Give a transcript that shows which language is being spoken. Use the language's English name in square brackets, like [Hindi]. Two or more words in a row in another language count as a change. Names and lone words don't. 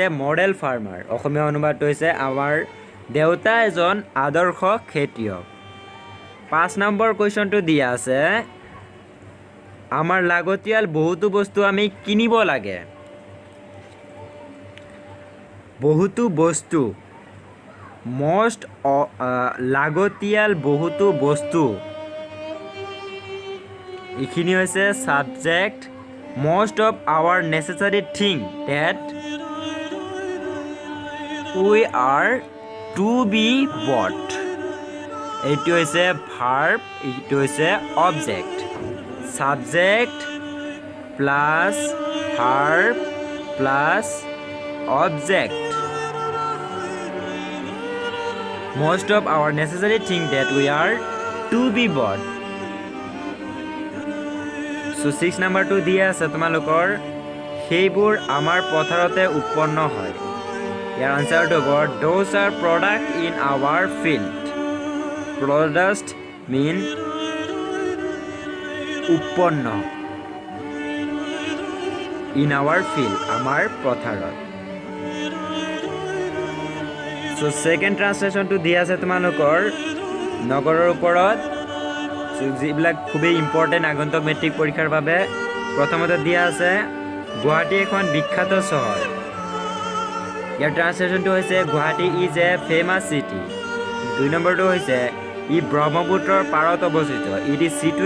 [Assamese] মডেল ফাৰ্মাৰ অসমীয়া অনুবাদটো হৈছে আমাৰ দেউতা এজন আদৰ্শ খেতিয়ক 5 নম্বৰ কুৱেশ্যনটো দিয়া আছে আমাৰ লাগতিয়াল বহুতো বস্তু আমি কিনিব লাগে বহুতো বস্তু most লাগতিয়াল বহুতো বস্তু এইখিনি হৈছে সাবজেক্ট [English] most of our necessary thing that we are to be bought [Assamese] এইটো হৈছে ভার্ব এইটো হৈছে অবজেক্ট [English] subject plus verb plus object most of our necessary thing that we are to be bought so 6 number to [Assamese] দিয়া আছে তোমালোকৰ সেইবোৰ আমাৰ পথাৰতে উৎপন্ন হয় ইয়াৰ আনসাৰটো হ'ব [English] those are product in our field product mean উৎপন্ন in our field [Assamese] আমাৰ পথাৰত [English] so second translation to দিয়া [Assamese] আছে তোমালোকৰ নগৰৰ ওপৰত যিবিলাক খুবেই ইম্পৰ্টেণ্ট আগন্তুক মেট্ৰিক পৰীক্ষাৰ বাবে প্ৰথমতে দিয়া আছে গুৱাহাটী এখন বিখ্যাত চহৰ ইয়াৰ ট্ৰান্সলেশ্যনটো হৈছে [English] Guwahati is a famous city [Assamese] 2 নম্বৰটো হৈছে ই ব্ৰহ্মপুত্ৰৰ পাৰত অৱস্থিত [English] it is